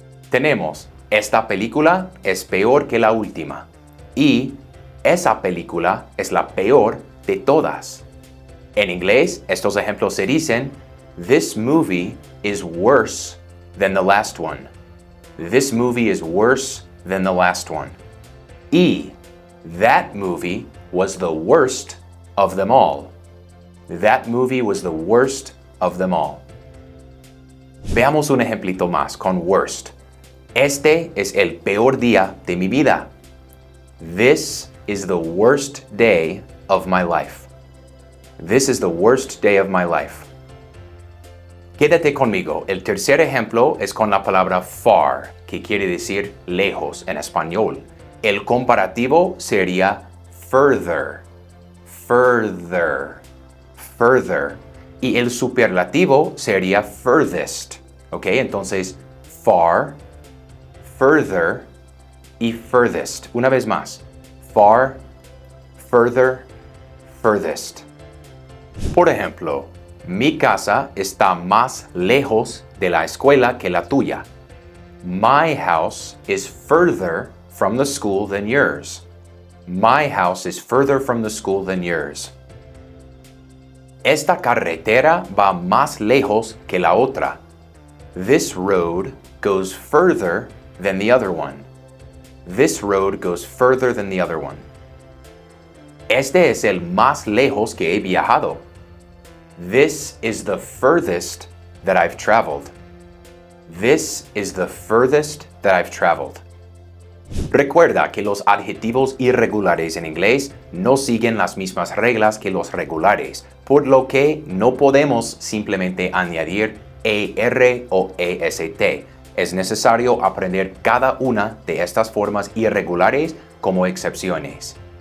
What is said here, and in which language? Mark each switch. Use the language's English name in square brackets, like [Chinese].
[Spanish] Tenemos, esta película es peor que la última y esa película es la peor de todas. En inglés, estos ejemplos se dicen, [English] this movie is worse than the last one. This movie is worse than the last one. Y that movie was the worst of them all. That movie was the worst of them all. [Spanish] Veamos un ejemplito más con worst. Este es el peor día de mi vida. [English] This is the worst day of my life. This is the worst day of my life. [Spanish] Quédate conmigo. El tercer ejemplo es con la palabra far, que quiere decir lejos en español. El comparativo sería further, further, further. Y el superlativo sería furthest. ¿Ok? Entonces, far, further y furthest. Una vez más. [English] Far, further, furthest. [Spanish] Por ejemplo, mi casa está más lejos de la escuela que la tuya. [English] My house is further from the school than yours. My house is further from the school than yours. [Spanish] Esta carretera va más lejos que la otra. [English] This road goes further than the other one. This road goes further than the other one. [Spanish] Este es el más lejos que he viajado. [English] This is the furthest that I've traveled. This is the furthest that I've traveled. [Spanish] Recuerda que los adjetivos irregulares en inglés no siguen las mismas reglas que los regulares, por lo que no podemos simplemente añadir ER o EST. Es necesario aprender cada una de estas formas irregulares como excepciones.